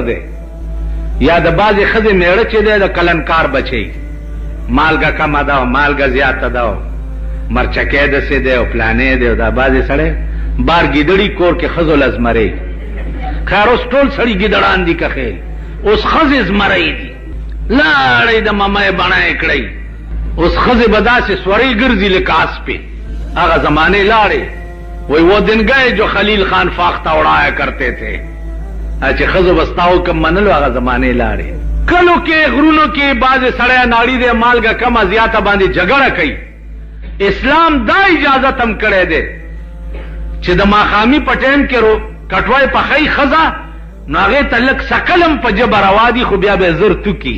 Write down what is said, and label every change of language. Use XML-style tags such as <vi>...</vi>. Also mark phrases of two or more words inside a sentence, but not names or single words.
<ps>دی یا د بعضې ښځې میړه چې دی د کلنکار بچی مالګه کمه ده او مالګه زیاته ده او مرچکی داسې دی او پلانې دی او دا بعضې سړی بار ګیدړي کور کې ښځو له زمرۍ خیر اوس ټول سړي ګیدړان دي که خیر اوس ښځې زمرۍ دي لاړئ د ممۍ بڼه یې کړئ اوس ښځې به داسې سورۍ ګرځي لکه اسپې هغه زمانې لاړې</ps> <ur>وہی وہ دن گئے جو خلیل خان فاختہ اڑایا کرتے تھے</ur> <ps>چې ښځو به ستا حکم منلو هغه زمانې لاړې کلو کې غرونو کې بعضې سړی ناړي دی مالګه کمه زیاته باندې جګړه کوي اسلام دا اجازت هم کړی دی چې د ماښامي په ټایم کې کټوای پخی ښځه نو هغې ته لږ سکل هم په ژبه روا دي خو بیا به زر توکي</ps>